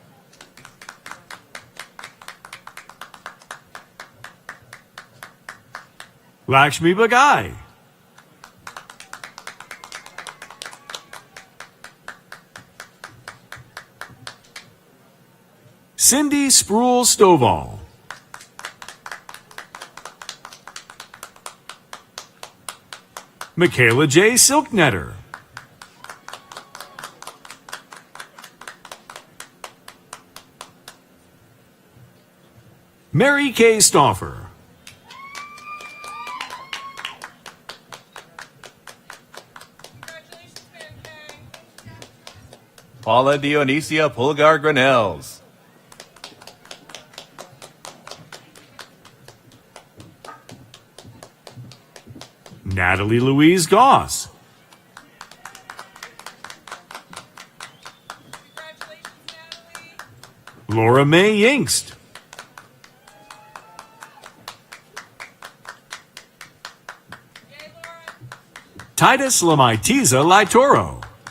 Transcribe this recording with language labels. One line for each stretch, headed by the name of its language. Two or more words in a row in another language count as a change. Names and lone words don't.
English: Lakshmi Bagai. Cindy Sproul Stovall. Michaela J. Silknetter. Mary K. Stauffer. Paula Dionisia Pulgar Granells. Natalie Louise Goss. Laura Mae Yingst. Titus Lamaitiza Laitoro.